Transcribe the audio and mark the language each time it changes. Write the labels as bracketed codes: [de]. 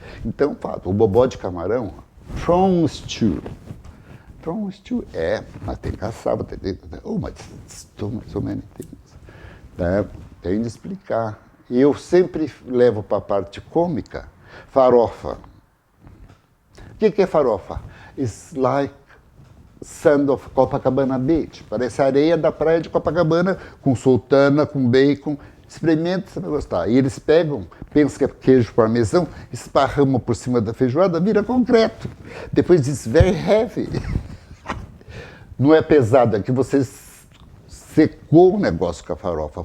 [pt] Então, o bobó de camarão, [en] prawn stew. Prawn stew [pt] mas tem cassava, mas [en] so many things. [pt] Tem de explicar. Eu sempre levo para a parte cômica, farofa. O que é farofa? [en] It's like sand of Copacabana Beach. [pt] Parece areia da praia de Copacabana, com sultana, com bacon. Experimenta, você vai gostar. E eles pegam, pensam que é queijo parmesão, esparramam por cima da feijoada, vira concreto. Depois diz, [en] very heavy. [pt] Não é pesado, é que você secou o negócio com a farofa.